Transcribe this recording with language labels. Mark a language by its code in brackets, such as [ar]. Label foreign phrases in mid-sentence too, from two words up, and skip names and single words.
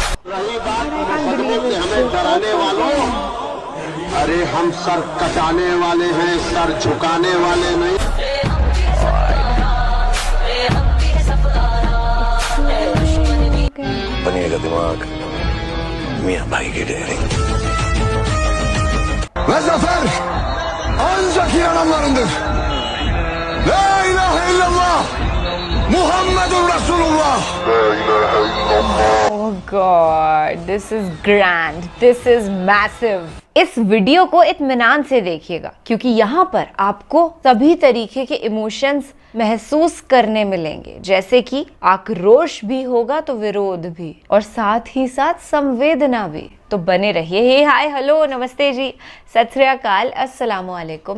[hi] हमें डराने वालों, अरे हम सर कटाने वाले हैं, सर झुकाने वाले नहीं। बनिएगा दिमाग मियां भाई की डेयरी। [tr] Ve zafer ancak iyi adamlarındır. [ar] لا إله إلا الله محمد رسول الله. [en] Oh God, this is grand, this is massive. [hi] इस वीडियो को इत्मीनान से देखिएगा क्योंकि यहाँ पर आपको सभी तरीके के इमोशंस महसूस करने मिलेंगे, जैसे कि आक्रोश भी होगा तो विरोध भी, और साथ ही साथ संवेदना भी। तो बने रहिए। [en] hey hi hello [hi] नमस्ते जी, [pa] ਸਤਿ ਸ੍ਰੀ ਅਕਾਲ, [ar] السلام عليكم.